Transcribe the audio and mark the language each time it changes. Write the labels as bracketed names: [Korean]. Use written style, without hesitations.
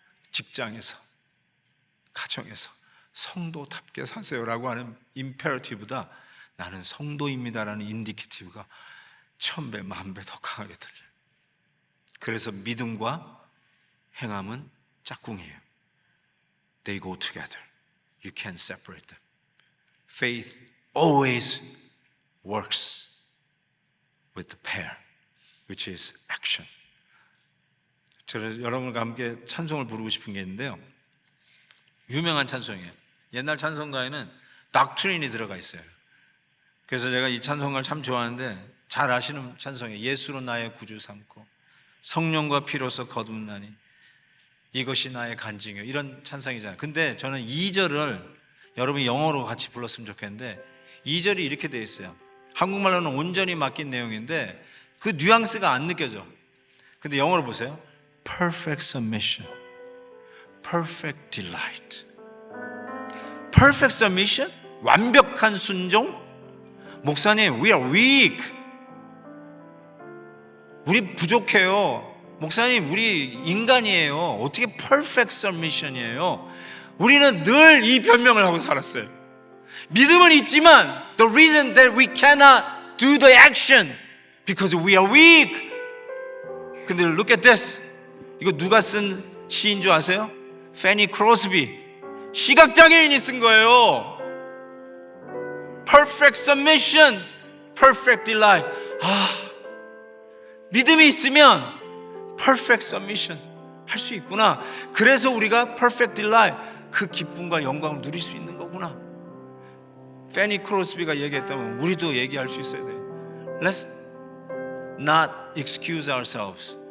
[Korean] 직장에서, 가정에서 성도답게 사세요라고 하는 임페러티브보다 나는 성도입니다라는 인디케이티브가 1000배, 10,000배 더 강하게 들려요. 그래서 믿음과 행함은 짝꿍이에요. [English] They go together. You can't separate them. Faith always works with the pair, which is action. [Korean] 저는 여러분과 함께 찬송을 부르고 싶은 게 있는데요. 유명한 찬송이에요. 옛날 찬송가에는 doctrine이 들어가 있어요. 그래서 제가 이 찬송가를 참 좋아하는데 잘 아시는 찬송이에요. 예수로 나의 구주 삼고 성령과 피로서 거듭나니 이것이 나의 간증이요. 이런 찬송이잖아요. 근데 저는 2절을 여러분이 영어로 같이 불렀으면 좋겠는데 2절이 이렇게 되어 있어요. 한국말로는 온전히 맡긴 내용인데 그 뉘앙스가 안 느껴져. 근데 영어로 보세요. [English] Perfect submission, perfect delight. Perfect submission? [Korean] 완벽한 순종? [English] 목사님, we are weak. [Korean] 우리 부족해요. 목사님, 우리 인간이에요. 어떻게 [English] perfect submission [Korean] 이에요? 우리는 늘 이 변명을 하고 살았어요. 믿음은 있지만 [English] the reason that we cannot do the action because we are weak. [Korean] 근데 [English] look at this. [Korean] 이거 누가 쓴 시인 줄 아세요? 페니 크로스비. 시각장애인이 쓴 거예요. [English] Perfect submission, perfect delight. [Korean] 믿음이 있으면 [English] perfect submission [Korean] 할 수 있구나. 그래서 우리가 [English] perfect delight, [Korean] 그 기쁨과 영광을 누릴 수 있는 거구나. 페니 크로스비가 얘기했다면 우리도 얘기할 수 있어야 돼요. [English] Let's not excuse ourselves